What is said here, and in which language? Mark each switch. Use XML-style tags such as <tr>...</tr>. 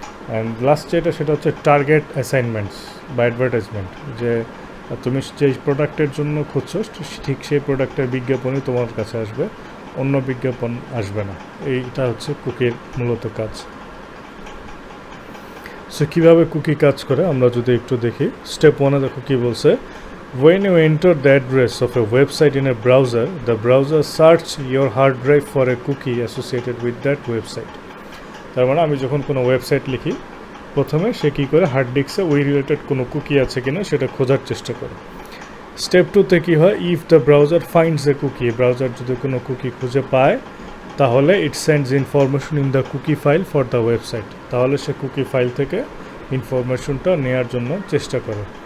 <bn>And last যেটা সেটা হচ্ছে টার্গেট অ্যাসাইনমেন্টস বা অ্যাডভার্টাইজমেন্ট, যে তুমি যেই প্রোডাক্টের জন্য খুঁজছো ঠিক সেই প্রোডাক্টের বিজ্ঞাপনই তোমার কাছে আসবে, অন্য বিজ্ঞাপন আসবে না। এইটা হচ্ছে কুকির মূলত কাজ। সো কীভাবে কুকি কাজ করে আমরা যদি একটু দেখি। স্টেপ ওয়ানে দেখো কী বলছে,</bn> <en>when you enter the address of a website in a browser, the browser search your hard drive for a cookie associated with that website.</en> <bn>তার মানে আমি যখন কোনো ওয়েবসাইট লিখি প্রথমে সে কী করে হার্ড ডিস্কে ওই রিলেটেড কোনো কুকি আছে কিনা সেটা খোঁজার চেষ্টা করে। স্টেপ টুতে কী হয়,</bn> <en>if the browser finds a cookie,</en> <bn>browser যদি কোনো কুকি খুঁজে পায় তাহলে</bn> <en>it sends information in the cookie file for the website,</en> <bn>তাহলে সে কুকি ফাইল থেকে ইনফরমেশনটা নেওয়ার জন্য চেষ্টা করে।</bn>